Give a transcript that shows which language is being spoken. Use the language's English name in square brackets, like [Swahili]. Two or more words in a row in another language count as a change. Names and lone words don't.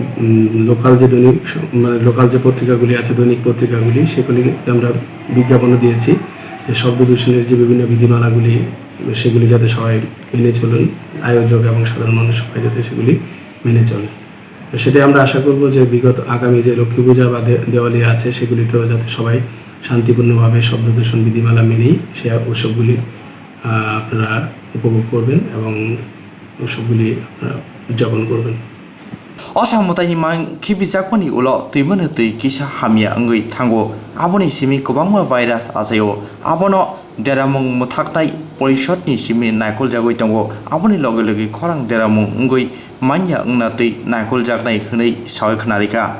[Bangla] লোকাল যে পত্রিকাগুলি আছে দৈনিক পত্রিকাগুলি সেগুলিকে আমরা বিজ্ঞাপনও দিয়েছি যে শব্দ দূষণের যে বিভিন্ন বিধিমালাগুলি সেগুলি যাতে সবাই মেনে চলেন আয়োজক এবং সাধারণ মানুষ সবাই যাতে সেগুলি মেনে চলে তো সেটাই আমরা আশা করব যে আগামী যে লক্ষ্মী পূজা বা দেওয়ালি আছে সেগুলিতেও যাতে সবাই শান্তিপূর্ণভাবে শব্দ দূষণ বিধিমালা মেনেই সে উৎসবগুলি আপনারা উপভোগ করবেন এবং উৎসবগুলি আপনারা উদযাপন করবেন। [Bodo] असामतानि मां खिबिजाकमनि उलो तुइमनो तुइ किसा हामिया अंगै थांगो आबोनि सिमि गोबांमा भाइरास आसायो आबोनो देरामुं मुथाकनाय परिषदनि सिमि नायखल जागै दंगो आबोनि लगे लगे खरां देरामुं अंगै मान्या अंना तुइ नायखल जागनाय हनै सावयखनारिका।